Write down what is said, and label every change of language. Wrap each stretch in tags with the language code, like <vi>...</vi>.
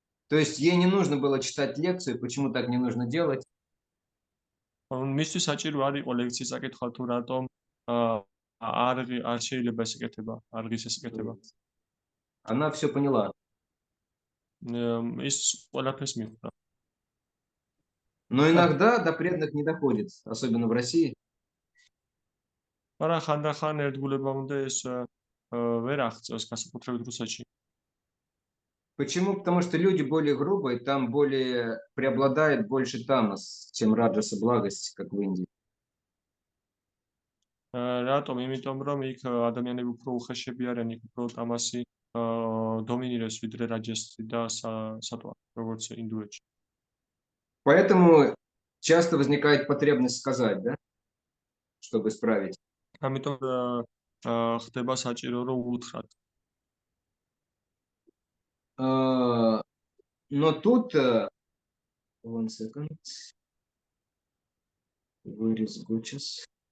<ru>То есть ей не нужно было читать лекцию, почему так не нужно делать.</ru> <ka>მისთვის საჭირო არ იყო ლექციის საკითხვა თუ რატომ არ შეიძლება ეს ეკეთება, არ ღირს ეს ეკეთება.</ka> <ru>Она все поняла.</ru> <ka>ის ყველაფერს მიხვდა.</ka> <ru>Но иногда до преданных не доходит, особенно в России.</ru> <ka>მაგრამ ხანდახან ერთგულებამდე ეს ვერ აღწევს, განსაკუთრებით რუსეთში.</ka> <ru>Почему? Потому что люди более грубые, там более преобладает больше тамас, чем раджаса благость, как в Индии.</ru> <ka>რატომ? იმიტომ რომ იქ ადამიანები უფრო უხეშები არიან, იქ უფრო ტამასი დომინირებს ვიდრე რაჯასი და სატვა, როგორც ინდუეთში.</ka> <ru>Поэтому часто возникает потребность сказать, да, чтобы исправить.</ru> <ka>ამიტომ ხდება საჭირო რომ უთხრათ.</ka> <ru>Но тут,</ru> <en>one second, where is Guchas?</en>